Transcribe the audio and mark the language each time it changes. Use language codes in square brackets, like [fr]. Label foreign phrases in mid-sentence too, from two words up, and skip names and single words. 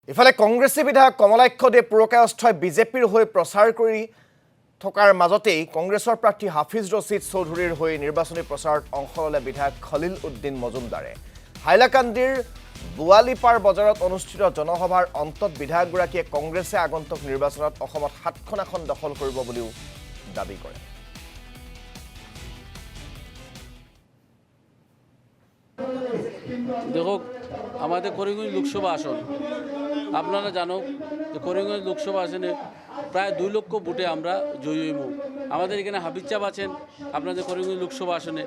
[as] ইফালে কংগ্ৰেছী বিধায়ক কমলাক্ষ দে পুৰকায়স্থই বিজেপিৰ হৈ প্ৰচাৰ কৰি থকাৰ মাজতেই কংগ্ৰেছৰ প্ৰাৰ্থী হাফিজ ৰছিদ চৌধুৰীৰ হৈ নিৰ্বাচনী প্ৰচাৰত অংশ ল'লে বিধায়ক খলিল উদ্দিন মজুমদাৰে। হাইলাকান্দিৰ বুৱালিপাৰ বজাৰত অনুষ্ঠিত জনসভাৰ অন্তত বিধায়কগৰাকীয়ে কংগ্ৰেছে আগন্তুক নিৰ্বাচনত অসমত ৭খন আসন দখল কৰিব বুলিও দাবী কৰে। [bn] দেখুক, আমাদের করিমগঞ্জ লোকসভা আসন আপনারা জানো যে করিমগঞ্জ লোকসভা আসনে প্রায় 2 লক্ষ ভোটে আমরা জয়ী হইব। আমাদের এখানে হাফিজ সাহেব আছেন আপনাদের করিমগঞ্জ লোকসভা আসনে।